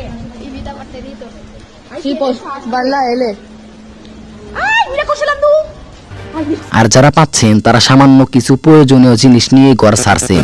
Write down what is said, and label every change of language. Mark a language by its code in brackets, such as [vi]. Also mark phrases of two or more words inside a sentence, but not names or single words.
[es] Invita a Marcelito. Sí, pues, va en la L. Ay, mira cómo se la andú. [bn] আর যারা পাচ্ছেন তারা সামান্য কিছু প্রয়োজনীয় জিনিস নিয়ে ঘর ছাড়ছেন।